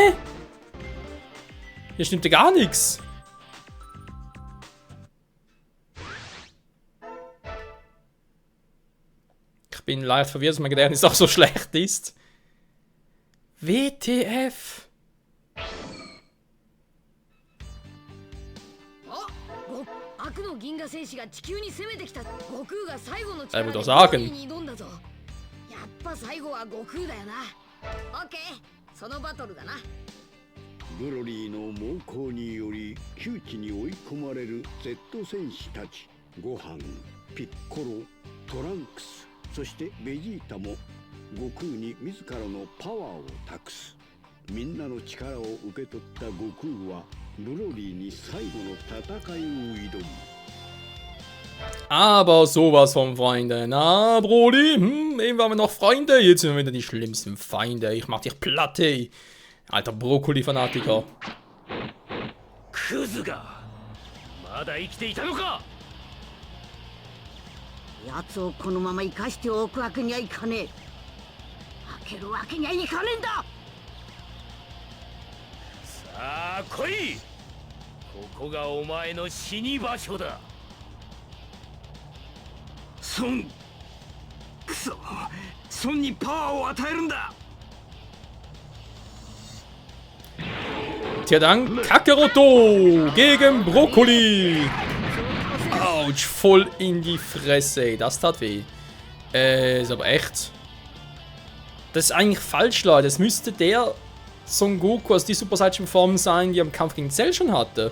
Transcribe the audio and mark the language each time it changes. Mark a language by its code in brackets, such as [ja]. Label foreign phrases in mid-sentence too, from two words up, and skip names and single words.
[de] Hier stimmt ja gar nichts. Ich bin leicht verwirrt, dass mein Gedächtnis auch so schlecht ist. WTF? Er würde doch sagen. [ja] ブロリーの猛攻により窮地に追い込まれる Z 戦士たちゴハン、ピッコロ、トランクス、そしてベジータも悟空に自らのパワーを託す。みんなの力を受け取った悟空はブロリーに最後の戦いを挑む。 [de] Aber sowas von Freunde. Na, Brody, eben waren wir noch Freunde, jetzt sind wir wieder die schlimmsten Feinde. Ich mach dich platt, ey. Alter Brokkoli-Fanatiker. [ja] クズがまだ生きていたのか奴をこのまま生かしておくわけにはいかねえ。開けるわけにはいかねえんだ。さあ来いここがお前の死に場所だ孫くそ孫にパワーを与えるんだ [de] Tja dann, Kakaroto gegen Brokkoli. Autsch, voll in die Fresse, ey. Das tat weh. Ist aber echt. Das ist eigentlich falsch, Leute. Es müsste der Son Goku aus die Super Saiyan Form sein, die er im Kampf gegen Cell schon hatte.